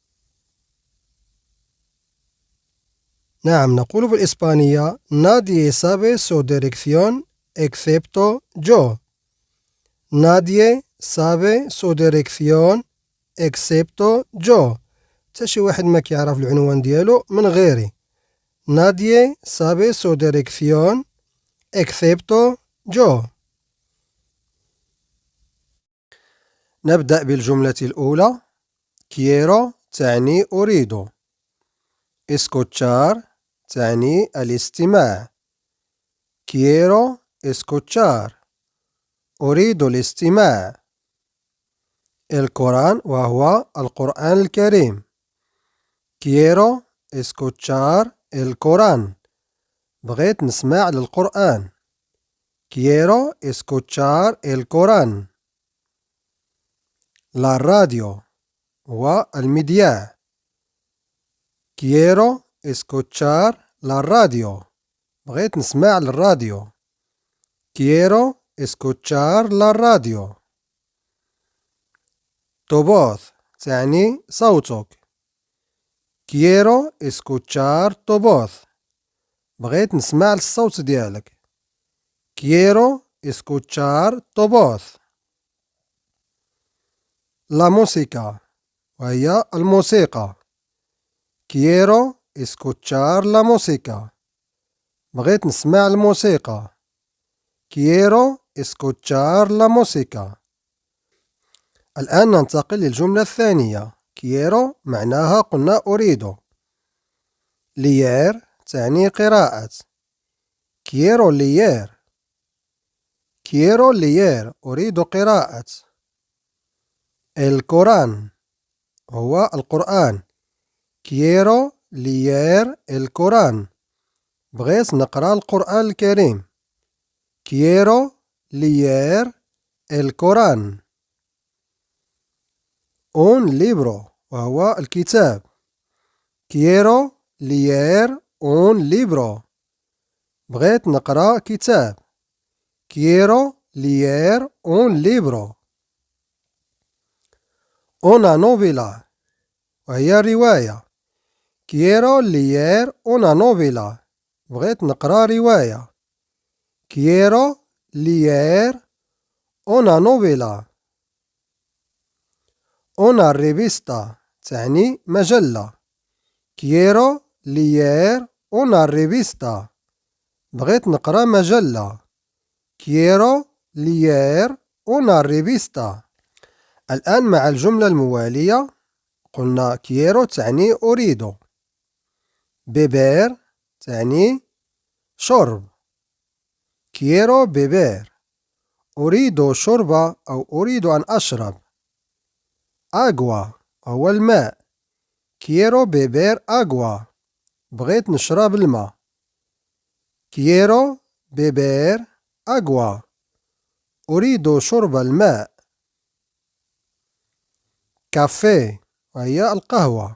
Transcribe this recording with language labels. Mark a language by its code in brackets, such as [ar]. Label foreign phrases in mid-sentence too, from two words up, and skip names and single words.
[ar] نعم، نقول بالإسبانية [es] Nadie sabe su dirección excepto yo. Nadie sabe su dirección excepto yo. [ar] حتى شي واحد ما كيعرف العنوان ديالو من غيري. [es] Nadie sabe su dirección excepto yo. [ar] نبدأ بالجملة الأولى. quiero تعني أريد. escuchar تعني الاستماع. [es] quiero escuchar [ar] أريد الاستماع. القرآن وهو القرآن الكريم. [es] quiero escuchar el Corán. [ar] بغيت نسمع للقرآن. [es] quiero escuchar el Corán. la radio [ar] هو المذياع. [es] quiero escuchar la radio. [ar] بغيت نسمع للراديو. [es] quiero escuchar la radio. tu voz [ar] تعني صوتك. [es] quiero escuchar tu voz. [ar] بغيت نسمع الصوت ديالك. [es] quiero escuchar tu voz. la música [ar] وهي الموسيقى. [es] quiero escuchar la música. [ar] بغيت نسمع الموسيقى. [es] quiero escuchar la música. [ar] الآن ننتقل للجملة الثانية. quiero معناها قلنا أريد. leer تعني قراءة. [es] quiero leer. quiero leer [ar] أريد قراءة. [es] el Corán [ar] هو القرآن. [es] quiero leer el Corán. [ar] بغيت نقرأ القرآن الكريم. [es] quiero leer el Corán. un libro [ar] وهو الكتاب. [es] quiero leer un libro. [ar] بغيت نقرأ كتاب. [es] quiero leer un libro. una novela [ar] وهي رواية. [es] quiero leer una novela. [ar] بغيت نقرأ رواية. [es] quiero leer una novela. una revista [ar] تعني مجلة. [es] quiero leer una revista. [ar] بغيت نقرأ مجلة. [es] quiero leer una revista. [ar] الآن مع الجملة الموالية. قلنا quiero تعني أريد. beber تعني شرب. [es] quiero beber [ar] أريد شرب أو أريد أن أشرب. agua هو الماء. [es] quiero beber agua. [ar] بغيت نشرب الماء. [es] quiero beber agua. [ar] أريد شرب الماء. كافيه وهي القهوة.